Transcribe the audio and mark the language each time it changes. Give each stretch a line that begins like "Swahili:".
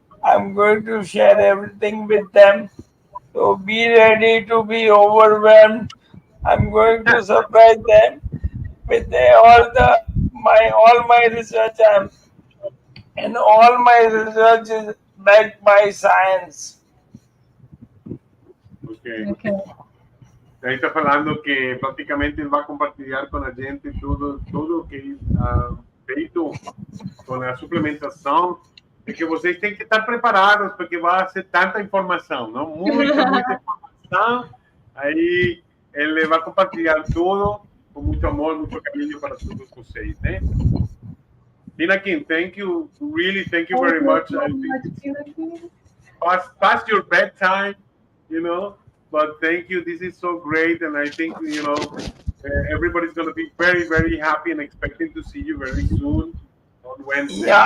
English: I'm going to share everything with them. So be ready to be overwhelmed. I'm going to surprise them with all my research and all my research is backed by science. Ok. okay.
Portuguese: Ahí está falando que praticamente ele vai compartilhar com a gente tudo que feito com a suplementação e que vocês têm que estar preparados porque vai ser tanta informação, não? Muita informação. Aí ele vai compartilhar tudo com muito amor, muito carinho para todos vocês, né?
English: Pinakin, thank you, really, thank you very much. I think it's past your bedtime, you know. But thank you. This is so great, and I think everybody's going to be very, very happy and expecting to see you very soon on Wednesday.